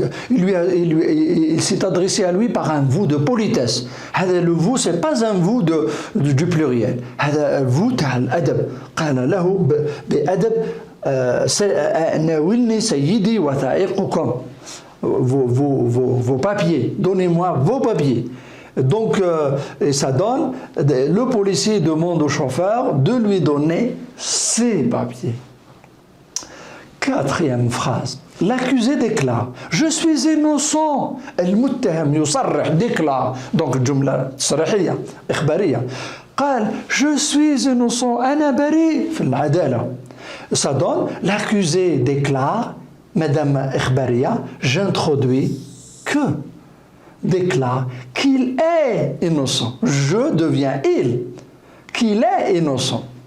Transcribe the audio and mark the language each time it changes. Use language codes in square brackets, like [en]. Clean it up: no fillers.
[fr] Il s'est adressé à lui par un vous de politesse. Le vous, ce n'est pas un vous du pluriel. [ar] vous تاع الأدب. قال له بأدب ناولني سيدي وثائقكم. [fr] Vos papiers, donnez-moi vos papiers. Donc, et ça donne, le policier demande au chauffeur de lui donner ses papiers. Quatrième phrase, l'accusé déclare, je suis innocent. [ar] المتهم يصرح déclare. Donc, jumla تصريحية إخبارية. قال, [fr] je suis innocent, [ar] أنا بريء في العدالة. [fr] Ça donne, l'accusé déclare, Madame Ikhbariya, j'introduis que, déclare qu'il est innocent. Je deviens il, qu'il est innocent.